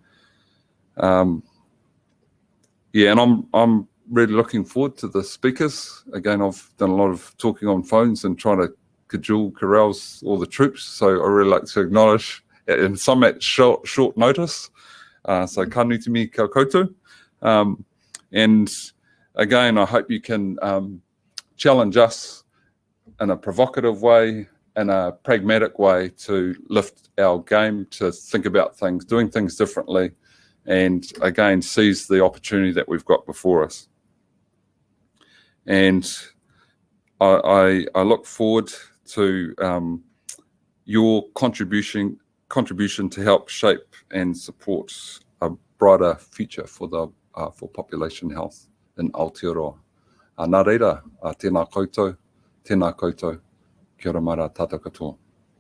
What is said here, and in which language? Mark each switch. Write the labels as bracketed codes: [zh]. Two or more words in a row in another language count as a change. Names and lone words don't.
[en] Yeah, and I'm really looking forward to the speakers. Again, I've done a lot of talking on phones and trying to carouse all the troops. So I really like to acknowledge, and some at short notice. [mi] So kanuti mi kia koutou. [en] And again, I hope you can challenge us in a provocative way, in a pragmatic way, to lift our game, to think about things, doing things differently, and again, seize the opportunity that we've got before us. And I look forward to your contribution to help shape and support a brighter future for population health in Aotearoa. [mi] Nā reira, tēnā koutou, kia ora mara tātou katoa.